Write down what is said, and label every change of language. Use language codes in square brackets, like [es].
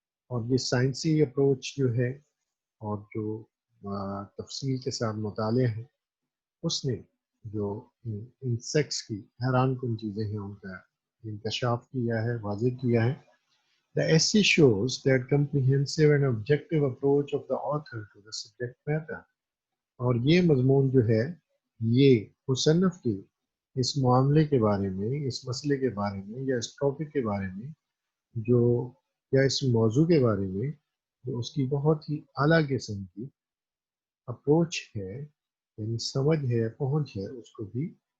[ur] اور یہ سائنسی اپروچ جو ہے اور جو تفصیل کے ساتھ مطالعہ ہے اس نے جو انسیکٹس کی حیران کن چیزیں ہیں ان کا انکشاف کیا ہے واضح کیا ہے. [en] The essay shows that comprehensive and objective approach of the author to the subject matter. [ur] اور یہ مضمون جو ہے یہ مصنف کی اس معاملے کے بارے میں اس مسئلے کے بارے میں یا اس ٹاپک کے بارے میں جو یا اس موضوع کے بارے میں جو اس کی بہت ہی اعلیٰ قسم کی اپروچ ہے یعنی سمجھ ہے پہنچ ہے اس کو بھی